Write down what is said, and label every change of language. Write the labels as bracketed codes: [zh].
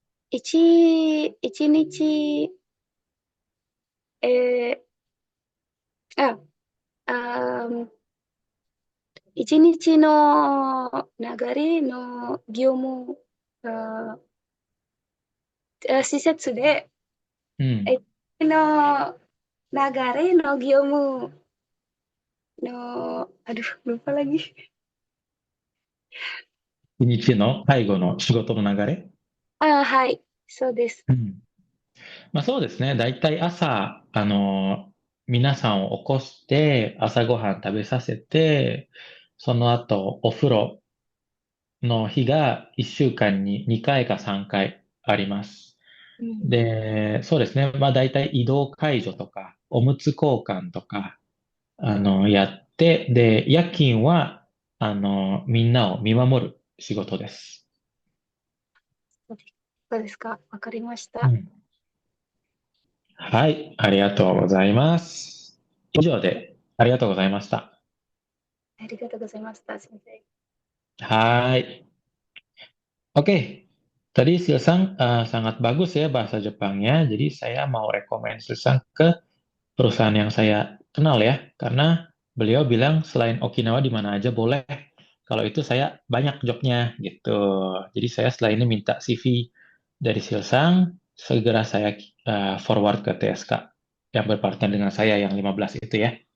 [ja] 一日、えー、あ、あー、一日の流れの業務、あ施設で、うん。の流れの業務 [id] aduh lupa lagi. [ja] 一日の介護の仕事の流れ？はい、そうです。うん。まあそうですね。だいたい朝、皆さんを起こして、朝ごはん食べさせて、その後、お風呂の日が1週間に2回か3回あります。で、そうですね。まあ大体移動介助とか、おむつ交換とか、やって、で、夜勤は、みんなを見守る仕事です。そうですか。わかりました。うん。はい、ありがとうございます。以上で、ありがとうございました。ありがとうございました、先生。 [id] Hai. Oke, tadi Silsang sangat bagus ya bahasa Jepangnya. Jadi saya mau rekomen Silsang ke perusahaan yang saya kenal ya, karena beliau bilang selain Okinawa di mana aja boleh. Kalau itu saya banyak jobnya gitu. Jadi saya setelah ini minta CV dari Silsang, segera saya forward ke TSK yang berpartner dengan saya yang 15 itu ya.